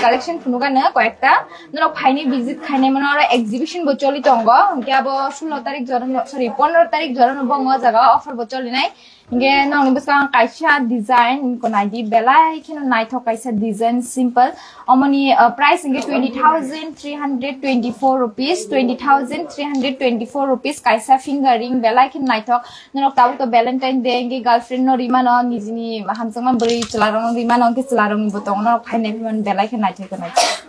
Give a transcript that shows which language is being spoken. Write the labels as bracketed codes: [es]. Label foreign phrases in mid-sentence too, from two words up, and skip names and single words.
[trp] collection punukan na koekta nong phaini visit khaine mano ora exhibition bo choli tongo ke abo 16 tarik joran sorry 15 tarik joran bongo jaga offer bo choli nai nge nong ni besang kaisa design ko nai di belai kino nai tho kaisa design simple omoni price nge 20,324 rupees 20,324 rupees kaisa [en] finger ring [trp] belai kin nai tho nong tabu to [en] valentine day [trp] nge girlfriend no rimano nijini hamsangma bri chalarong rimano ke chalarong botong no phaine mon belai kin nai thoi nai